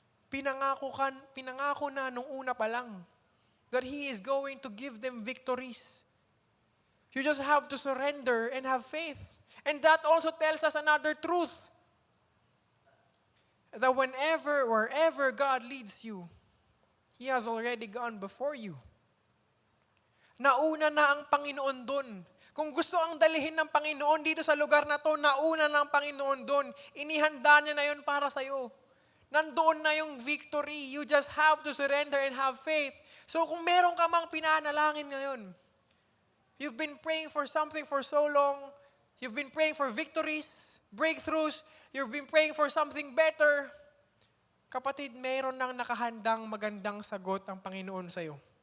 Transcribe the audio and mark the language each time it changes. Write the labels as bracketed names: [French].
[Filipino] Pinangako na nung una pa lang [English] that He is going to give them victories. You just have to surrender and have faith. And that also tells us another truth. That wherever God leads you, He has already gone before you. [Filipino] Nauna na ang Panginoon doon. Kung gusto ang dalihin ng Panginoon dito sa lugar na to, nauna na ang Panginoon doon. Inihanda niya na yun para sa'yo. Nandoon na yung victory. [English] You just have to surrender and have faith. [Filipino] So kung meron ka mang pinanalangin ngayon, [English] you've been praying for something for so long, you've been praying for victories, breakthroughs, you've been praying for something better, [Filipino] kapatid, meron nang nakahandang magandang sagot ang Panginoon sa'yo.